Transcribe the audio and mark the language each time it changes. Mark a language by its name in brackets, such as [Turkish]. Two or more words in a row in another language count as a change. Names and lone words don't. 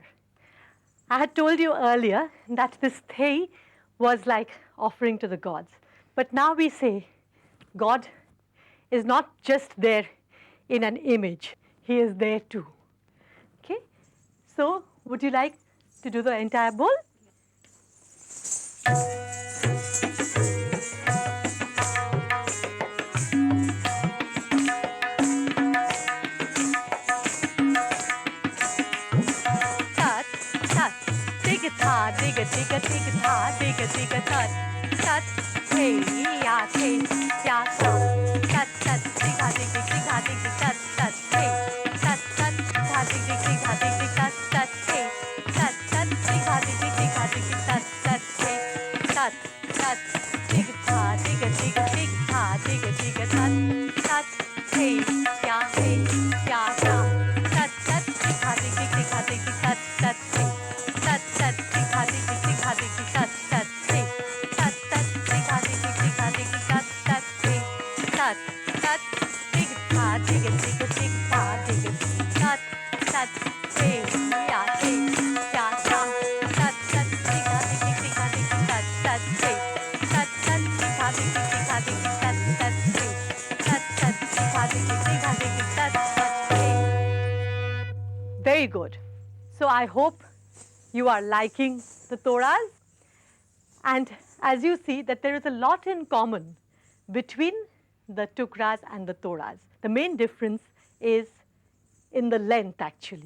[English] I had told you earlier that this thay was like offering to the gods. But now we say God is not just there in an image, He is there too. Okay? So would you like to do the entire bowl? Digga, digga, digga, tha, digga, digga, tat, tat, hey, ya, hey, ya, ta, tat, tat, digga, digga, digga, digga, tat, tat, hey, tat, tat, digga, digga, digga, digga, tat, tat, hey, tat, tat, digga, digga, digga, digga, tat, tat, hey, tat, tat, digga, tha, digga, digga, digga, tha, digga, digga, tat, tat, hey, ya, ta, tat, tat, digga, digga, digga, digga, tat, tat, hey. Tat tat digga digga digga digga tat tat hey tat tat digga digga digga digga tat tat hey tat tat digga digga digga digga digga tat tat hey ya tam tat tat digga digga digga digga tat tat hey tat tat digga digga digga digga tat tat hey tat tat digga digga digga digga tat tat hey. Very good. So I hope you are liking the Torahs, and as you see that there is a lot in common between the Tukras and the Torahs. The main difference is in the length actually.